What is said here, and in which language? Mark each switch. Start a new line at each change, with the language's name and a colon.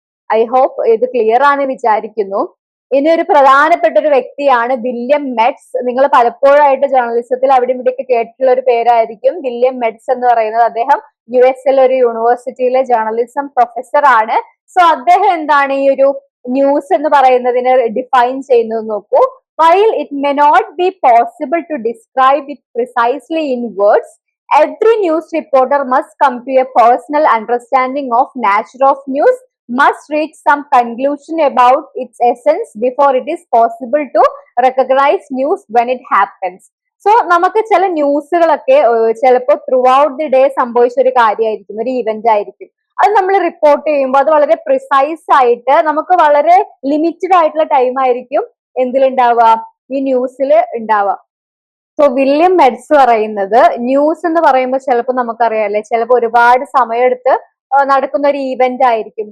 Malayalam: I hope ഇത് clear ആണ് വിചാരിക്കുന്നു. ഇനി ഒരു പ്രധാനപ്പെട്ട ഒരു വ്യക്തിയാണ് വില്യം മെഡ്സ്. നിങ്ങൾ പലപ്പോഴായിട്ട് ജേർണലിസത്തിൽ അവിടെ ഇവിടെയൊക്കെ കേട്ടിട്ടുള്ള ഒരു പേരായിരിക്കും വില്യം മെഡ്സ് എന്ന് പറയുന്നത്. അദ്ദേഹം US ഒരു യൂണിവേഴ്സിറ്റിയിലെ ജേർണലിസം പ്രൊഫസർ ആണ്. സോ അദ്ദേഹം എന്താണ് ഈ ഒരു ന്യൂസ് എന്ന് പറയുന്നതിനെ ഡിഫൈൻ ചെയ്യുന്നത് നോക്കൂ.
English: While it may not be possible to describe it precisely in words, every news reporter must come to a personal understanding of nature of news, must reach some conclusion about its essence before it is possible to recognize news when it happens.
Malayalam: So നമുക്ക് ചില ന്യൂസുകളൊക്കെ ചിലപ്പോൾ through out the day സംഭവിച്ച ഒരു കാര്യമായിരിക്കും, ഒരു event ആയിരിക്കും. അത് നമ്മൾ റിപ്പോർട്ട് ചെയ്യുമ്പോൾ അത് വളരെ പ്രിസൈസ് ആയിട്ട്, നമുക്ക് വളരെ ലിമിറ്റഡ് ആയിട്ടുള്ള ടൈം ആയിരിക്കും എന്തിലുണ്ടാവുക, ഈ ന്യൂസിൽ ഉണ്ടാവുക. സോ വില്യം മെഡ്സ് പറയുന്നത് ന്യൂസ് എന്ന് പറയുമ്പോൾ ചിലപ്പോൾ നമുക്കറിയാല്ലേ, ചിലപ്പോൾ ഒരുപാട് സമയമെടുത്ത് നടക്കുന്ന ഒരു ഈവന്റ് ആയിരിക്കും.